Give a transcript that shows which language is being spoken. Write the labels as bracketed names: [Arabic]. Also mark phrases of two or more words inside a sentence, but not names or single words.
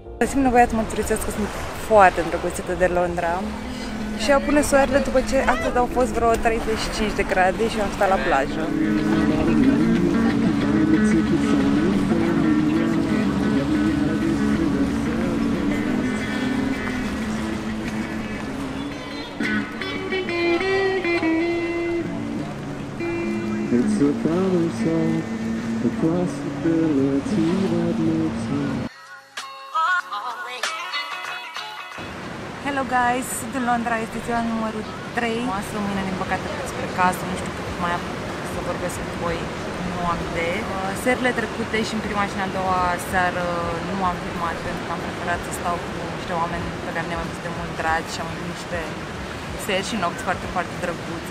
[Romanian] simt nevoia să mărturisesc că sunt foarte îndrăgostită de Londra și apune soarele după ce astăzi au fost vreo 35 de grade și am stat la plajă. [English] It's a problem solved, a possibility that lives on. Hello guys, [Romanian] sunt în Londra, este ziua numărul 3. Masă, mâine din păcate plec spre casă, nu știu cât mai am să vorbesc cu voi, nu am idee. Serile trecute și în prima și în a doua seară nu am filmat pentru că am preferat să stau cu niște oameni pe care ne-am văzut de mult dragi și am avut niște seri și nopți foarte, foarte drăguțe.